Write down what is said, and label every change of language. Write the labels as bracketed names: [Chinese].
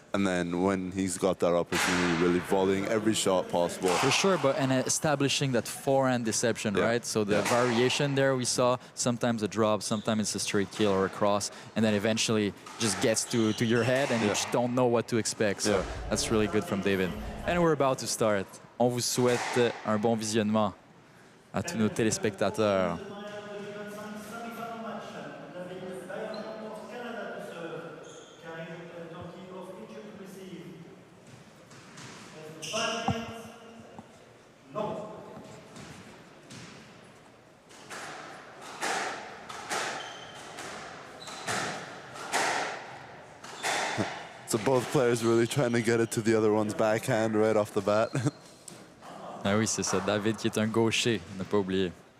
[English] And then when he's got that opportunity, really volleying every shot possible. For sure, and establishing that forehand deception, right? So the variation there we saw, sometimes a drop, sometimes it's a straight kill or a cross, and then eventually just gets to your head and you just don't know what to expect. So that's really good from David. And we're about to start. [French] On vous souhaite un bon visionnement à tous nos téléspectateurs. [English] So both players really trying to get it to the other one's backhand right off the bat. [French] Ah oui, c'est ça. David qui est un gaucher, on n'a pas oublié.